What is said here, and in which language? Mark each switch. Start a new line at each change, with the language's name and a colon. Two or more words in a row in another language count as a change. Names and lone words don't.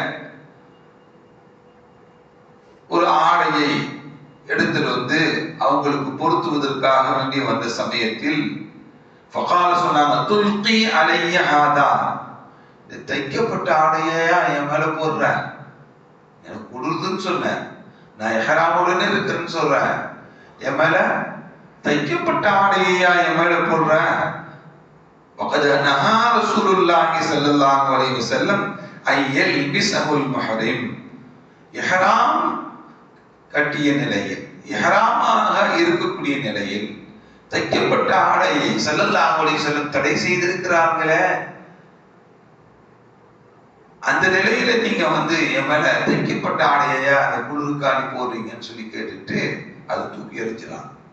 Tamil: ஒரு ஆடையை எடுத்துட்டு வந்து அவங்களுக்கு பொருத்துவதற்காக வேண்டி வந்த சமயத்தில் ஃபகால சொன்னாங்க,
Arabic: تلقي علي هذا,
Tamil: தைக்கப்பட்ட ஆடையா என் மேல போடுற, எனக்கு குளிர்துன்னு சொன்னேன், நான் இஹ்ராமுடனே இருக்கிறேன்னு சொல்றேன், என் மேல தைக்கப்பட்ட ஆடையா என் மேல போடுற.
Arabic: وقد نهى رسول الله صلى الله عليه وسلم أن يلبسه المحرم,
Tamil: இஹ்ராம் கட்டிய நிலையில், இஹ்ராமாக இருக்கக்கூடிய நிலையில் தைக்கப்பட்ட ஆடையை
Arabic: صلى الله عليه وسلم
Tamil: தடை செய்திருக்கிறார்களே, அந்த நிலையில நீங்க என் மேல தைக்கப்பட்ட ஆடையா அந்த குளிர்காணி போடுறீங்கன்னு சொல்லி கேட்டுட்டு அது தூக்கி எறிஞ்சிடலாம்.